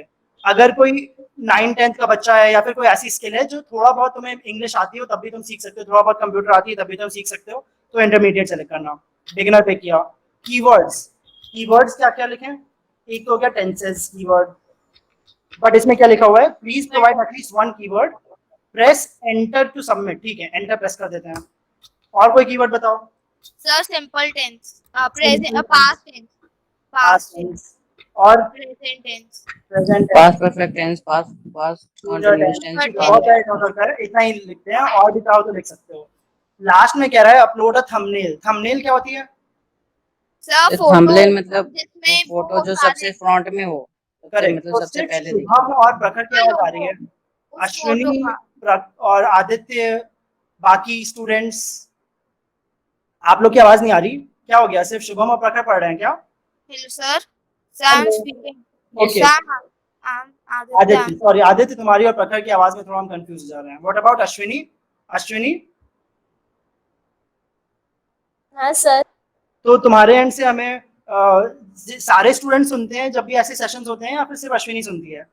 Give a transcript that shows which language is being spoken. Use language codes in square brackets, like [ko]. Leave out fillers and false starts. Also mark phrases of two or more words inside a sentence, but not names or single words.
[hi] अगर कोई 9-10th का बच्चा है या फिर कोई ऐसी स्किल है जो थोड़ा बहुत तुम्हें इंग्लिश आती हो तब भी तुम सीख सकते हो, थोड़ा बहुत कंप्यूटर आती है तब भी तुम सीख सकते हो, तो [en] intermediate select [hi] करना। बिगिनर पे किया। कीवर्ड्स क्या क्या लिखें? एक तो हो गया [en] tenses keyword, [hi] बट इसमें क्या लिखा हुआ है, [en] please provide at least 1 keyword, press enter to submit, [hi] ठीक है। [en] enter press [hi] कर देते हैं। और कोई कीवर्ड बताओ। sir, [en] simple tense, present, past tense, [hi] और [en] present tense, [hi] प्रेजेंट [en] past perfect tense, past continuous tense, [hi] बहुत सारे टॉपिक होता है, इतना ही लिखते हैं। और भी चाहो तो लिख सकते हो। लास्ट में कह रहा है [en] upload a thumbnail. [hi] थंबनेल क्या होती है? sir, थंबनेल मतलब जिसमें फोटो जो सबसे फ्रंट में हो, करेक्ट। मतलब तो सबसे सिर्फ पहले शुभम और प्रखर की आवाज आ रही है। अश्विनी और आदित्य, बाकी स्टूडेंट्स, आप लोग की आवाज नहीं आ रही, क्या हो गया? सिर्फ शुभम और प्रखर पढ़ रहे हैं क्या? [en] hello sir, I'm speaking. Okay. I'm [hi] आदित्य, सॉरी आदित्य, तुम्हारी और प्रखर की आवाज में थोड़ा हम कंफ्यूज हो जा रहे हैं। [en] what about अश्विनी? अश्विनी, [hi] हाँ सर। तो तुम्हारे एंड से हमें सारे स्टूडेंट सुनते हैं जब भी ऐसे सेशंस होते हैं, या फिर सिर्फ अश्विनी सुनती है?